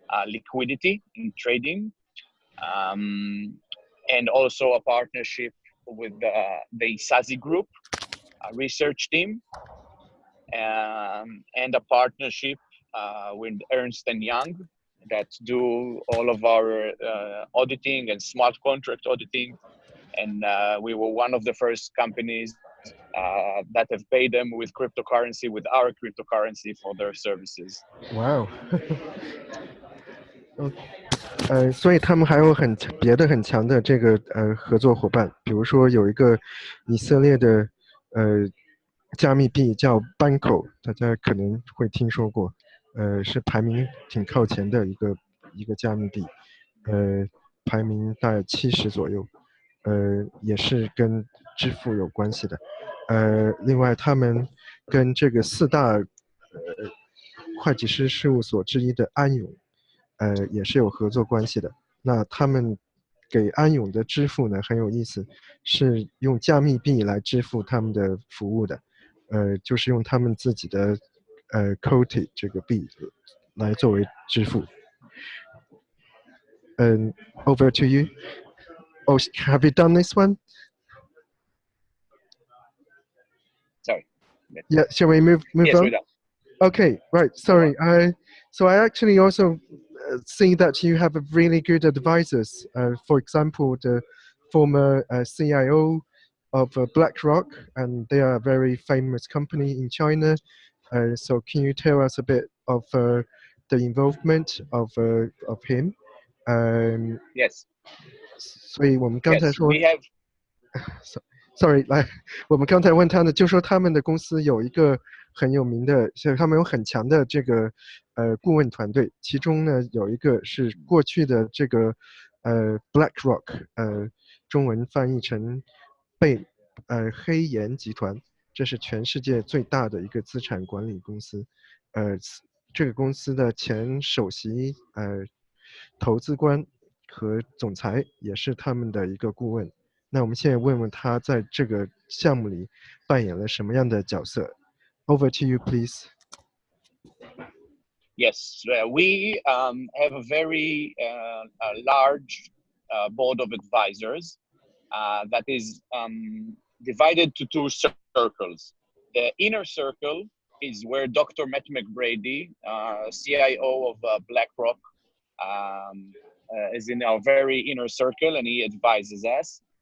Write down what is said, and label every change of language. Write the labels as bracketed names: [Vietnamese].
[English] liquidity in trading, and also a partnership with the SASI group, a research team, and a partnership with Ernst & Young that do all of our auditing and smart contract auditing. And we were one of the first companies that have paid them with cryptocurrency, with our cryptocurrency for their services. Wow. [Chinese] 所以他们还有别的很强的这个合作伙伴，比如说有一个以色列的加密币叫 Banco， 大家可能会听说过，是排名挺靠前的一个加密币，排名大概70左右，也是跟支付有关系的，另外他们跟这个4大会计师事务所之一的安永。也是有合作关系的。那他们给安永的支付呢很有意思，是用加密币来支付他们的服务的，就是用他们自己的Coti 这个币来作为支付。 [English] Over to you. Oh, have you done this one? Sorry. Yeah, shall we move yes, on? We're done. Okay, right. Sorry. So I actually also see that you have a really good advisors. For example, the former CIO of BlackRock, and they are a very famous company in China. So can you tell us a bit of the involvement of him? Yes. [Chinese] 所以我们刚才 [English] Yes, [Chinese] 说 [English] we have. Sorry， [Chinese] 来，我们刚才问他呢，就说他们的公司有一个很有名的，就是他们有很强的这个顾问团队，其中呢有一个是过去的这个BlackRock，中文翻译成黑岩集团，这是全世界最大的一个资产管理公司，这个公司的前首席投资官和总裁也是他们的一个顾问。那我们现在问问他在这个项目里扮演了什么样的角色。 [English] Over to you, please. Yes, we have a very large board of advisors that is divided to 2 circles. The inner circle is where Dr. Matt McBrady, CIO of BlackRock, is in our very inner circle, and he advises us.